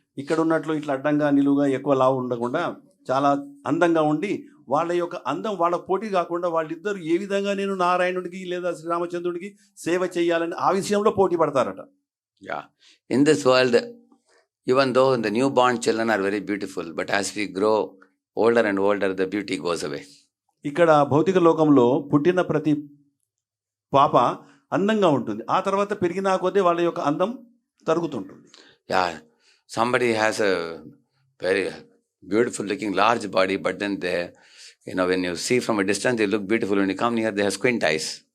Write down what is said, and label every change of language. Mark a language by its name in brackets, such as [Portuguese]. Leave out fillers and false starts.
[Telugu] ఇక్కడ ఉన్నట్లు ఇట్లా అడ్డంగా నిలువుగా ఎక్కువ లావు ఉండకుండా చాలా అందంగా ఉండి వాళ్ళ యొక్క అందం వాళ్ళ పోటీ కాకుండా వాళ్ళిద్దరు ఏ విధంగా నేను నారాయణుడికి లేదా శ్రీరామచంద్రుడికి సేవ చేయాలని ఆ విషయంలో పోటీ పడతారట. [English] Yeah. In this world, even though the newborn children are very beautiful, but as we grow older and older, the beauty goes away. [Telugu] ఇక్కడ భౌతిక లోకంలో పుట్టిన ప్రతి పాప అందంగా ఉంటుంది. ఆ తర్వాత పెరిగినా కొద్దీ వాళ్ళ యొక్క అందం తరుగుతుంటుంది. [English] Yeah, somebody has a very beautiful looking large body, but then they, when you see from a distance, they look beautiful. When you come near, they have squint eyes.